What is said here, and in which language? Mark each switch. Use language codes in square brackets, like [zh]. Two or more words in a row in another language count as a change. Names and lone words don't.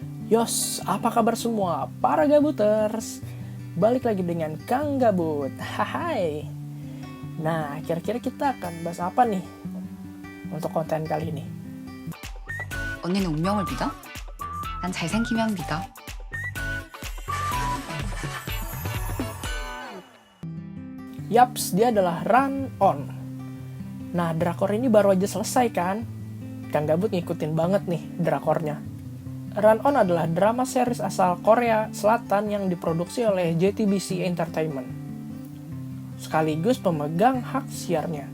[id] Yos, apa kabar semua para gabuters? Balik lagi dengan Kang Gabut. Hai. Nah, kira-kira kita akan bahas apa nih untuk konten kali ini? [ko] 언니는 운명을 믿어? 난 잘생기면 믿어. [id] Yaps, dia adalah Run On. Nah, drakor ini baru aja selesai kan? Kang Gabut ngikutin banget nih drakornya. Run On adalah [en] drama series [id] asal Korea Selatan yang diproduksi oleh JTBC Entertainment, sekaligus pemegang hak siarnya.